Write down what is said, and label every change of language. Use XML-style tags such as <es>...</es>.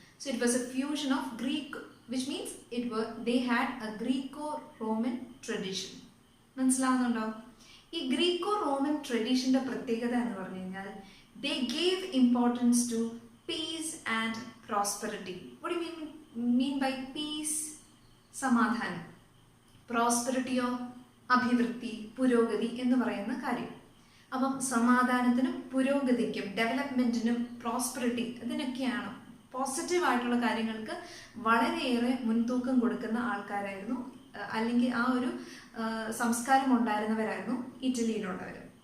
<en>So it was a fusion of Greek, which means they had a Greco-Roman tradition.</en> <ml>മനസ്സിലാവുന്നുണ്ടോ? ഈ Greco-Roman ട്രഡീഷൻ്റെ പ്രത്യേകത എന്ന് പറഞ്ഞു കഴിഞ്ഞാൽ</ml> <en>they gave importance to peace and prosperity. What do you mean by peace?</en> <ml>സമാധാനം. പ്രോസ്പെറിറ്റിയോ അഭിവൃദ്ധി, പുരോഗതി എന്ന് പറയുന്ന കാര്യം. അപ്പം സമാധാനത്തിനും പുരോഗതിക്കും ഡെവലപ്മെൻറ്റിനും പ്രോസ്പെറിറ്റി ഇതിനൊക്കെയാണ് പോസിറ്റീവായിട്ടുള്ള കാര്യങ്ങൾക്ക് വളരെയേറെ മുൻതൂക്കം കൊടുക്കുന്ന ആൾക്കാരായിരുന്നു, അല്ലെങ്കിൽ ആ ഒരു സംസ്കാരം ഉണ്ടായിരുന്നവരായിരുന്നു ഇറ്റലിയിലുള്ളവർ.</ml>